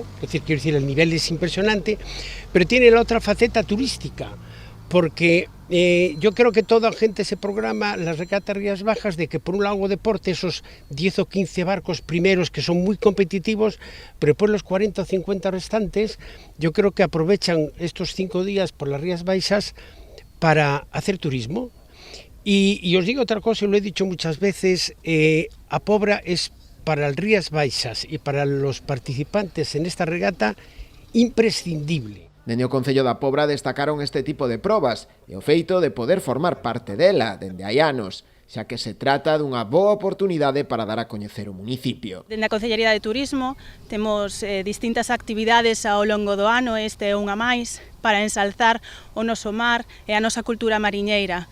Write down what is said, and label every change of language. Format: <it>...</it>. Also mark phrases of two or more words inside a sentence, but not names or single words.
<es>Es decir, quiero decir, el nivel es impresionante, pero tiene la otra faceta turística, porque yo creo que toda gente se programa las regatas Rías Bajas de que por un lado deporte, esos 10 o 15 barcos primeros que son muy competitivos, pero después los 40 o 50 restantes, yo creo que aprovechan estos 5 días por las Rías Baixas para hacer turismo. Y os digo otra cosa, y lo he dicho muchas veces, a Pobra es para el Rías Baixas y para los participantes en esta regata imprescindible.</es> <gl>Dende o Concello da Pobra destacaron este tipo de probas e o feito de poder formar parte dela dende hai anos, xa que se trata dunha boa oportunidade para dar a coñecer o municipio. Dende a Concellería de Turismo temos distintas actividades ao longo do ano, este é unha máis, para ensalzar o noso mar e a nosa cultura mariñeira.</gl>